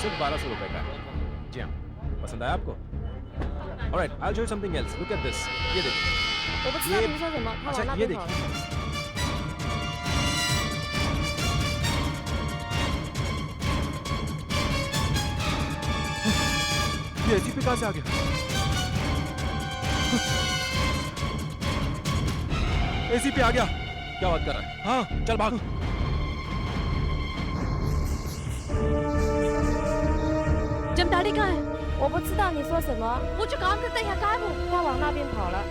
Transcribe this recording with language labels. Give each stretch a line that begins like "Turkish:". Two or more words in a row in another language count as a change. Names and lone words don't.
Hindi: सिर्फ 1200 रुपए का है। जी हाँ, पसंद आया आपको?
English: Alright, I'll show you something else. Look at this.
Hindi: ये देखिए। अच्छा, ये देखिए। ये एसीपी कहाँ से आ गया? एसीपी आ गया। क्या बात कर रहा है? हाँ, चल भाग। जमदाड़ी कहाँ है?
Chinese: 我不知道你说什么。
Hindi: वो जो काम करता है यहाँ कहाँ है वो?
Chinese: 他往那边跑了。